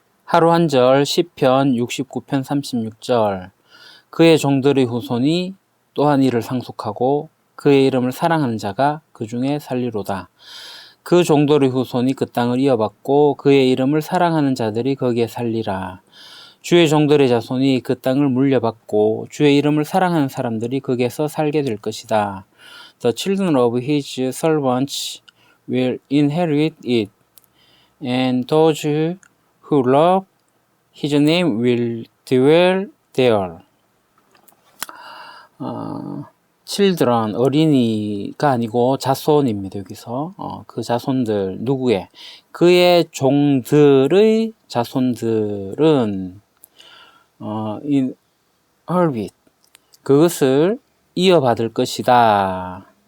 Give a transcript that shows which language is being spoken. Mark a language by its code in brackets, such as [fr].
[ko] 하루 한 절 시편 69편 36절 그의 종들의 후손이 또한 이를 상속하고 그의 이름을 사랑하는 자가 그 중에 살리로다. 그 종들의 후손이 그 땅을 이어받고 그의 이름을 사랑하는 자들이 거기에 살리라. 주의 종들의 자손이 그 땅을 물려받고 주의 이름을 사랑하는 사람들이 거기에서 살게 될 것이다. [en] The children of his servants will inherit it, and those who love his name will dwell there. [ko] children, 어린이가 아니고 자손입니다. 여기서 그 자손들 누구의? 그의 종들의 자손들은 inherit 그것을 이어받을 것이다.